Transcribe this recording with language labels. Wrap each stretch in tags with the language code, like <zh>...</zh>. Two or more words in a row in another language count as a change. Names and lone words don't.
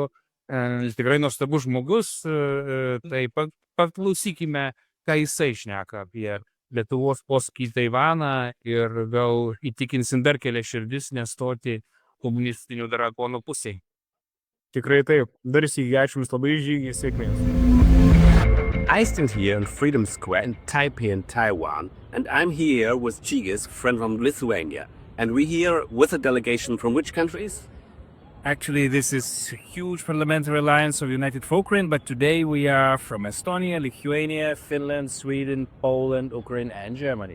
<lt>Tikrai nuostabus žmogus, tai paklausykime, ką jisai šneka apie Lietuvos posūkį į Taivaną ir gal įtikinsim dar kelias širdis nestoti komunistinių drakonų pusėje. Tikrai taip. Dar sykį ačiū Jums labai, Žygi, sėkmės.</lt> <en>I stand here in Freedom Square in Taipei in Taiwan, and I'm here with Žygis, friend from Lithuania. And we're here with a delegation from which countries? Actually, this is a huge parliamentary alliance of United Folkren, but today we are from Estonia, Lithuania, Finland, Sweden, Poland, Ukraine, and Germany.</en>